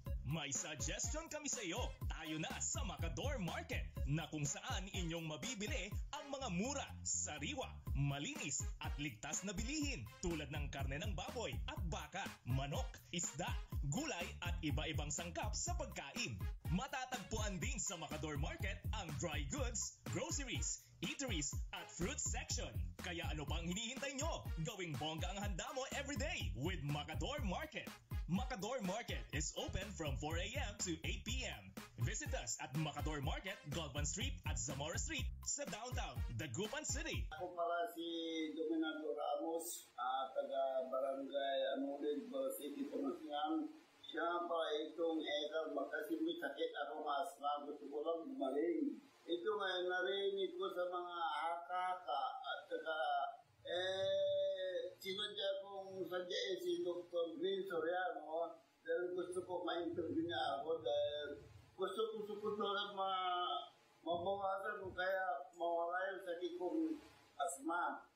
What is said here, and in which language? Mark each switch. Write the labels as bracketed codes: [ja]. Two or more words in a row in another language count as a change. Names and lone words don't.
[tl] May suggestion kami sa iyo. Tayo na sa Macador Market na kung saan inyong mabibili ang mga mura, sariwa, malinis at ligtas na bilihin tulad ng karne ng baboy at baka, manok, isda, gulay at iba-ibang sangkap sa pagkain. Matatagpuan din sa Macador Market ang [en] dry goods, [tl] groceries, eateries at [en] fruit section. [tl] Kaya ano pang hinihintay nyo? Gawing bongga ang handa mo [en] everyday with Macador Market. Macador Market is open from 4 a.m. to 8 p.m. Visit us at Macador Market, Galvan Street at Zamora Street sa downtown Dagupan City. [tl] Ako pala si Dominado Ramos, taga-barangay Anulid, City, Pamasinan. Siya pa itong ekar, kasi may sakit ako mas na gusto ko lang gumaling. Ito ngayon narinig ko sa mga hakaka at saka sinadya kong sadya si Dr. Green Soriano dahil gusto ko ma-interview niya ako dahil gusto ko lang mabawasan ko kaya mawala yung sakit kong asma.